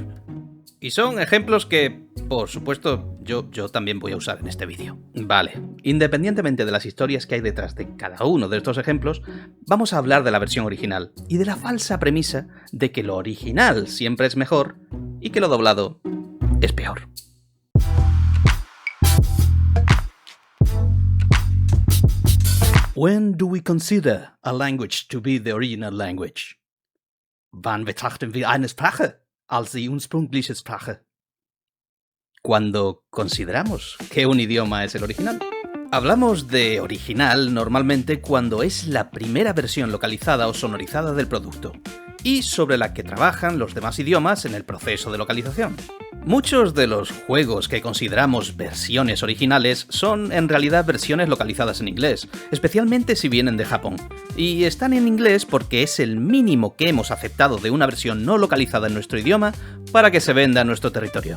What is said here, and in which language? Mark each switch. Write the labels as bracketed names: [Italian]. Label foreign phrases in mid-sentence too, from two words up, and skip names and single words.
[Spanish] Y son ejemplos que, por supuesto, yo también voy a usar en este vídeo. Vale, independientemente de las historias que hay detrás de cada uno de estos ejemplos, vamos a hablar de la versión original y de la falsa premisa de que lo original siempre es mejor y que lo doblado es peor. [English] When do we consider a language to be the original language? [German] Wann betrachten wir eine Sprache als die ursprüngliche Sprache? [Spanish] Cuando consideramos que un idioma es el original. Hablamos de original normalmente cuando es la primera versión localizada o sonorizada del producto, y sobre la que trabajan los demás idiomas en el proceso de localización. Muchos de los juegos que consideramos versiones originales son en realidad versiones localizadas en inglés, especialmente si vienen de Japón, y están en inglés porque es el mínimo que hemos aceptado de una versión no localizada en nuestro idioma para que se venda en nuestro territorio.